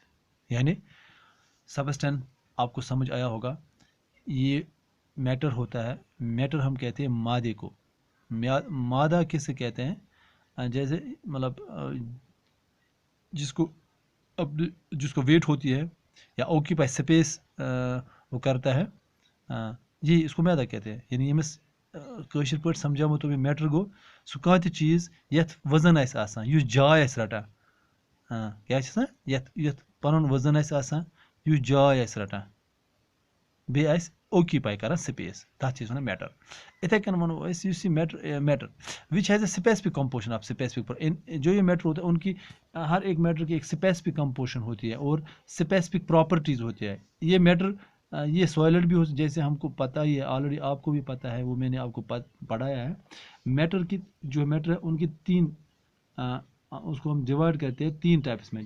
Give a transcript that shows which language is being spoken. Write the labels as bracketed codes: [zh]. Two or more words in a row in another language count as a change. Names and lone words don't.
[ur] یعنی سبسٹینس آپ کو سمجھ آیا ہوگا، یہ میٹر ہوتا ہے، میٹر ہم کہتے ہیں مادے کو۔ مادہ کسے کہتے ہیں؟ جیسے مطلب جس کو ویٹ ہوتی ہے یا [en] occupy space [ur] وہ کرتا ہے، یہ اس کو مادہ کہتے ہیں۔ [ks] یعنی یمس کٲشِر پٲٹھۍ سمجھاوو تو میٹر گو سُہ کانٛہہ تہِ چیٖز یتھ وزن آسہِ آسان، یُس جاے آسہِ رٹان، کیٛاہ چھِ آسان یتھ پنُن وزن آسہِ آسان، یُس جاے آسہِ رٹان، بیٚیہِ آسہِ اوکیپائی کران سپیس، تتھ چھِ أسۍ ونان میٹر۔ اتھے کن ونو أسۍ یُس [ur] یہ [en] matter which has a specific composition of specific, [ur] جو یہ میٹر ہوتا ہے ان کی ہر ایک میٹر کی ایک [en] specific composition [ur] ہوتی ہے اور [en] specific properties [ur] ہوتی ہے۔ یہ میٹر یہ سوائلڈ بھی ہو، جیسے ہم کو پتہ ہی ہے آلریڈی، آپ کو بھی پتہ ہے، وہ میں نے آپ کو پڑھایا ہے۔ میٹر کی جو میٹر ہے ان کی تین اس کو ہم ڈیوائڈ کرتے ہیں تین ٹائپس میں۔